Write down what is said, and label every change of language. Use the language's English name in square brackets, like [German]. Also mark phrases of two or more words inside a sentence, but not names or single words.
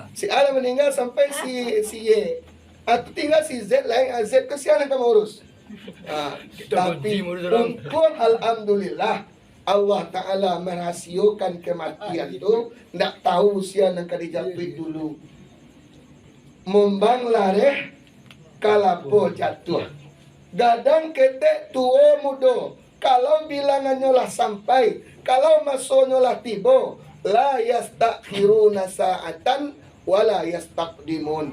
[Indonesian] Si A meninggal sampai si Y. Atau tinggal si Z lain, Z ke siapa yang kamu urus? Tapi untung alhamdulillah Allah Ta'ala merahasiakan kematian tu. Tak tahu siapa yang dijatuhi dulu. [Minangkabau] Mumbang lareh kalapo jatuh. Gadang ketek tua muda. [Indonesian] Kalau bilangannya lah sampai, kalau masuknya lah tiba, [Arabic] لَا يَسْتَأْخِرُونَ سَاعَةً وَلَا يَسْتَقْدِمُونَ.